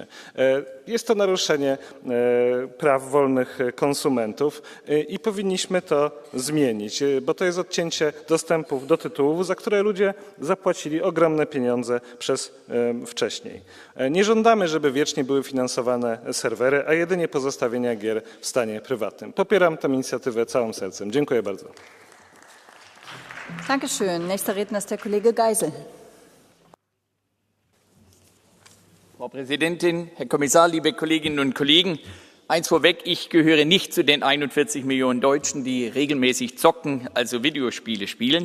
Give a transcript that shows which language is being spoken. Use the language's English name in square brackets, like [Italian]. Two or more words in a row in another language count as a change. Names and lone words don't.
[Polish] Jest to naruszenie praw wolnych konsumentów i powinniśmy to zmienić, bo to jest odcięcie dostępów do tytułów, za które ludzie zapłacili ogromne pieniądze wcześniej. Nie żądamy, żeby wiecznie były finansowane serwery, a jedynie pozostawienia gier w stanie prywatnym. Popieram tę inicjatywę całym sercem. Dziękuję bardzo. [German] Dankeschön. Nächster Redner ist der Kollege Geisel. Frau Präsidentin, Herr Kommissar, liebe Kolleginnen und Kollegen! Eins vorweg, ich gehöre nicht zu den 41 Millionen Deutschen, die regelmäßig zocken, also Videospiele spielen.